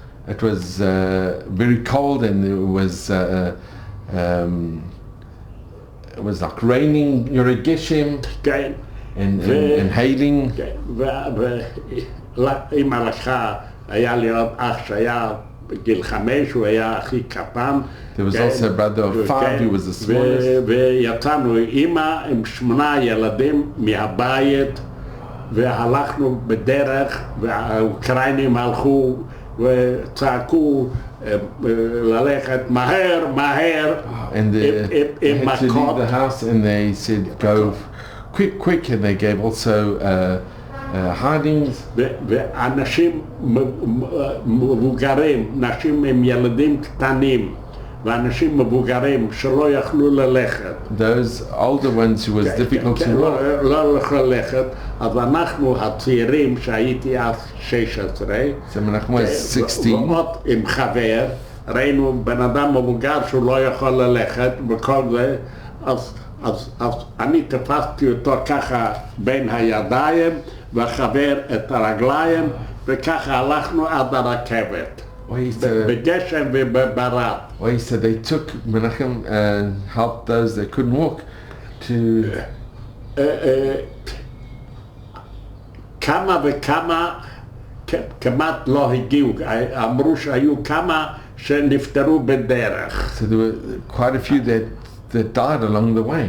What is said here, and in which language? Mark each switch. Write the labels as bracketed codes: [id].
[en] It was very cold and it was like raining, גשם, [he] כן. [en] and hailing. [he] כן, ואמא לקחה, היה לי עוד אח שהיה בגיל 5, הוא היה הכי קטן. [en] There was also a brother of 5 who was the smallest. [he] ויצאנו אמא עם 8 ילדים מהבית, והלכנו בדרך, והאוקראינים הלכו וצעקו ללכת מהר, מהר, [en] And they had to leave the house and they said go quick, quick, and they gave also hidings. [he] ואנשים מבוגרים, נשים עם ילדים קטנים, ואנשים מבוגרים שלא יכלו ללכת. [en] Those older ones who was difficult to walk. [he] לא ללכת, אז אנחנו הצעירים שהייתי אז 16. [en] So Menachem was 16. [he] ועוד עם חבר, ראינו בן אדם מבוגר שהוא לא יכול ללכת וכל זה, אז אני תפסתי אותו ככה בין הידיים וחבר את הרגליים, וככה הלכנו עד הרכבת. בגשם ובברד. [en] So they took Menachem and helped those that couldn't walk to... [he] כמה וכמה כמעט לא הגיעו, אמרו שהיו כמה שנפטרו בדרך. [en] So there were quite a few that died along the way.